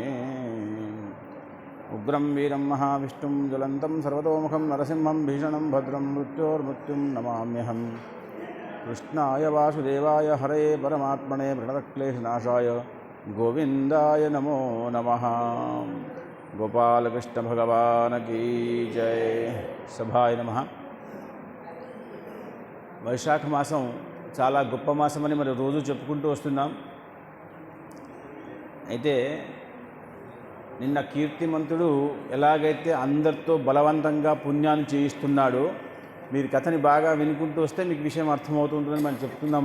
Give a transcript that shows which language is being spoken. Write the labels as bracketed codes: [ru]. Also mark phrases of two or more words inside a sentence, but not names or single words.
[sa] उग्रं वीरं महाविष्णुं ज्वलन्तं सर्वतोमुखं नरसिंहं भीषणं भद्रं मृत्योर्मृत्युं नमाम्यहम्। कृष्णाय वासुदेवाय हरे परमात्मने प्रणतक्लेशनाशाय गोविंदाय नमो नमः। [hi] गोपाल कृष्ण भगवान की जय। [sa] सभाय नमः। [te] వైశాఖ మాసం చాలా గొప్ప మాసమని మరి రోజు చెప్పుకుంటూ వస్తున్నాం. అయితే నిన్న కీర్తిమంతుడు ఎలాగైతే అందరితో బలవంతంగా పుణ్యాన్ని చేయిస్తున్నాడో, మీరు కథని బాగా వినుకుంటూ వస్తే మీకు విషయం అర్థమవుతుంటుందని మనం చెప్తున్నాం.